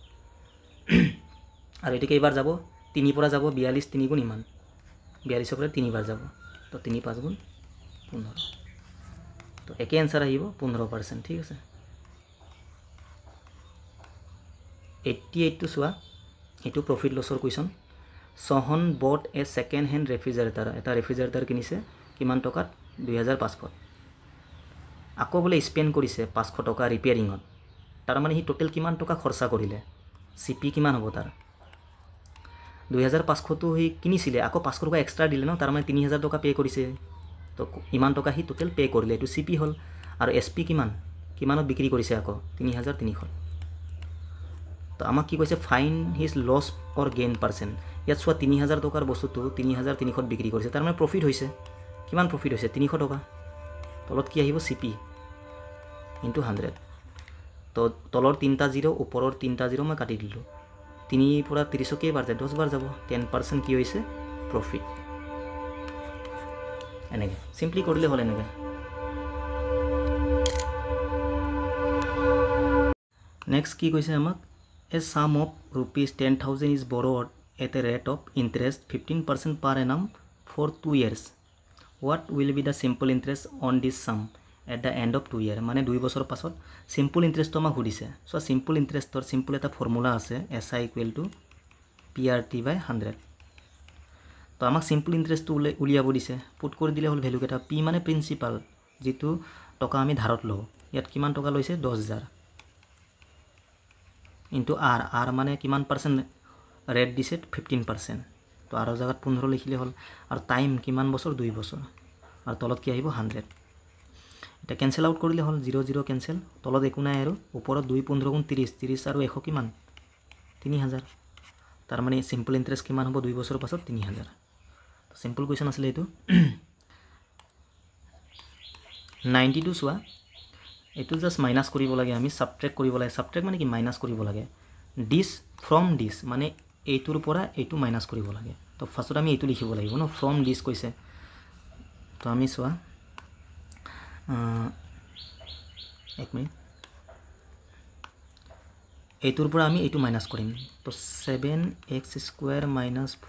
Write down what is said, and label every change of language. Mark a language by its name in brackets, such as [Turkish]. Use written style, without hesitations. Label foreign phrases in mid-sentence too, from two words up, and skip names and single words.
[Assamese] আৰু এটো কেইবাৰ যাব 3 পৰা যাব 42 3 গুণ ইমান 42 পৰা 3 বাৰ যাব তো 3 5 গুণ 15 তো একে आंसर আহিব 15% ঠিক আছে 88 টো সোৱা এটো [English] profit loss question [Assamese] সোহন [English] bought a second hand refrigerator [Assamese] এটা ৰেফ্ৰিজাৰেটৰ কিনিছে কিমান টকাত 2500 আকৌ বলে স্পেন্ড কৰিছে 500 টকা ৰিপেয়াৰিংত তাৰ মানে হি টোটাল কিমান টকা খৰচা কৰিলে সিপি কিমান হ'ব তাৰ 2500 তো হি কিনিছিলে আকৌ 500 টকা এক্সট্ৰা দিলে ন তাৰ মানে 3000 টকা পে কৰিছে তো ইমান টকা হি টোটাল পে কৰিলে এটো সিপি হল আৰু এসপি কিমানত বিক্ৰী কৰিছে আকৌ 3300 তো আমাক কি কৈছে [English] find his loss or gain percent [Assamese] ইয়াত সোৱা 3000 টকাৰ বস্তুটো 3300 বিক্ৰী কৰিছে তাৰ মানে প্ৰফিট হৈছে কিমান প্ৰফিট হৈছে 300 টকা তলত কি আহিব [English] CP into [Assamese] 100 তো তলৰ 3টা 0 ওপৰৰ 3টা 0 মই কাটি দিলো 3 পৰা 30 কে বাৰ যায় 10 বাৰ যাব 10% কি হৈছে প্ৰফিট এনেকে সিম্পলি কৰিলে হল এনেকে নেক্সট কি কৈছে আমাক [English] a sum of rupees 10,000 is borrowed at a rate of interest 15% per annum for 2 years what will be the simple interest on this sum at the end of 2 year [Assamese] মানে 2 বছৰ পাছত [English] simple interest [Assamese] আমাক সুধিছে সো [English] simple interest [Assamese] সিম্পল এটা ফৰ্মুলা আছে SI = PRT/100 তো আমাক [English] simple interest [Assamese] উলিয়াব দিছে পুট কৰি দিলে হল ভ্যালু কেটা P মানে প্ৰিন্সিপাল যেটো টকা আমি ধাৰত লও ইয়াত কিমান টকা লৈছে 10000 [English] into r [Assamese] মানে কিমান পার্সেন্ট রেট দিছে 15% তো আর জায়গাত 15 লিখিলে হল আর টাইম কিমান বছর 2 বছর আর তলত কি আহিব 100 এটা [English] cancel out [Assamese] কৰিলে হল 0 0 ক্যান্সেল তলত একো নাই আৰু ওপৰত 2 15 গুণ 30 30 আৰু 100 কিমান 3000 তাৰ মানে [English] simple interest [Assamese] কিমান হ'ব 2 বছৰৰ পাছত 3000 তো [English] simple question [Assamese] আছিল এটো 92 সোৱা এটো [English] just minus [Assamese] কৰিব লাগে আমি সাবট্ৰেক্ট কৰিব লাগে সাবট্ৰেক্ট মানে কি মাইনাস কৰিব লাগে [English] this from this [Assamese] মানে এইটোৰ পৰা এইটো মাইনাস কৰিব লাগে তো ফাৰ্স্টত আমি এইটো লিখিব লাগিব ন [English] from this [Assamese] কৈছে তো আমি সোৱা এক মিনিট এইটোৰ পৰা আমি এইটো মাইনাস কৰিম তো 7x² -